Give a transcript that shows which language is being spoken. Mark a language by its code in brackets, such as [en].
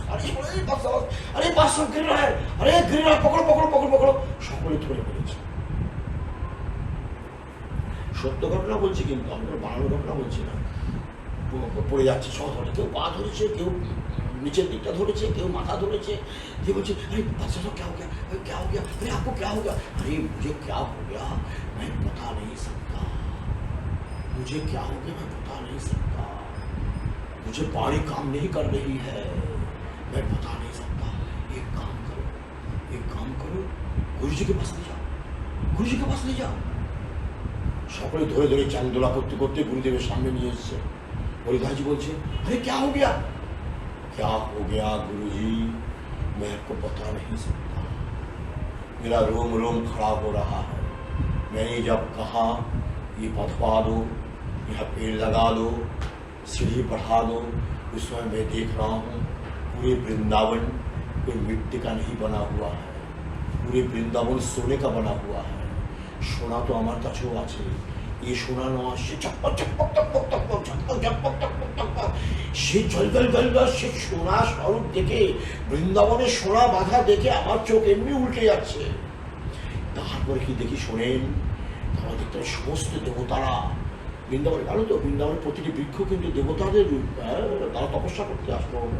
[hi] আরে বাস गिर रहा है, अरे गिर रहा है, पकड़ो पकड़ो पकड़ो पकड़ो, [bn] সকলে ধরে পড়েছে। সত্য ঘটনা বলছি, কিন্তু আমরা বানানো ঘটনা বলছি না। পড়ে যাচ্ছে, সব ধরে, কেউ পা ধরেছে, কেউ নিচের দিকটা ধরেছে, কেউ মাথা ধরেছে, দিয়ে বলছে আরে বাচ্চা সব [hi] क्या हो गया, क्या हो गया, अरे आपको क्या हो गया, अरे मुझे क्या हो गया मैं बता नहीं सकता, मुझे क्या हो गया मैं बता नहीं सकता, मुझे बाड़ी काम नहीं कर रही है, मैं बता नहीं सकता, एक काम करो गुरु जी के पास ले जाओ, गुरु जी के पास ले जाओ। [bn] সকলে ধরে ধরে চান্দোলা করতে করতে গুরুদেবের সামনে নিয়ে এসছে। হরিদাসজি বলছে [hi] अरे क्या हो गया गुरुजी मैं आपको बता नहीं सकता, मेरा रोम रोम खड़ा हो रहा है। मैंने जब कहा ये बधवा दो, यहाँ पेड़ लगा दो, सीढ़ी बढ़ा दो, उस समय मैं देख रहा हूँ पूरे वृंदावन कोई मिट्टी का नहीं बना हुआ है, पूरे वृंदावन सोने का बना हुआ है। [bn] সোনা তো আমার কাছেও আছে, এই সোনা নয়, সে চকপক চকপক চকপক চকপক চকপক চকপক চকপক চকপক, সে জলজল জলজল সে সোনা স্বরূপ দেখে, বৃন্দাবনের সোনা বাঁধা দেখে আমার চোখ এমনি উল্টে যাচ্ছে। তারপরে কি দেখি শোনেন, তারা দেখতে সমস্ত দেবতারা বৃন্দাবনে, জানো তো বৃন্দাবনের প্রতিটি বৃক্ষ কিন্তু দেবতাদের রূপ, তারা তপস্যা করতে আসতো।